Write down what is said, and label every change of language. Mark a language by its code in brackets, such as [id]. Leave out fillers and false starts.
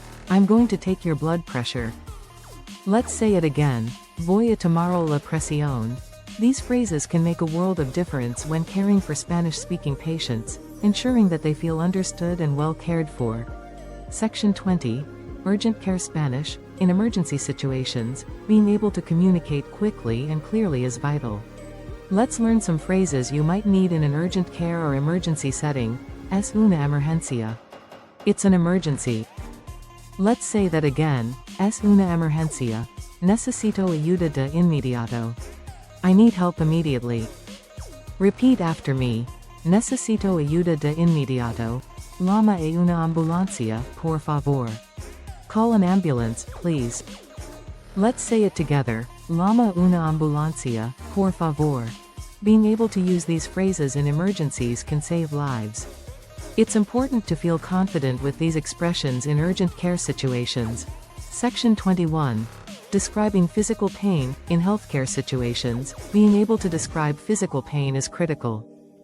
[en] I'm going to take your blood pressure. Let's say it again, [es] voy a tomar la presión. [en] These phrases can make a world of difference when caring for Spanish-speaking patients, ensuring that they feel understood and well cared for. Section 20. Urgent care Spanish. In emergency situations, being able to communicate quickly and clearly is vital. Let's learn some phrases you might need in an urgent care or emergency setting. [es] Es una emergencia. [en] It's an emergency. Let's say that again. [es] Es una emergencia. Necesito ayuda de inmediato. [en] I need help immediately. Repeat after me. [es] Necesito ayuda de inmediato. Llama a una ambulancia, por favor. [en] Call an ambulance, please. Let's say it together. [es] Llama una ambulancia, por favor. [en] Being able to use these phrases in emergencies can save lives. It's important to feel confident with these expressions in urgent care situations. Section 21. Describing physical pain. In healthcare situations, being able to describe physical pain is critical.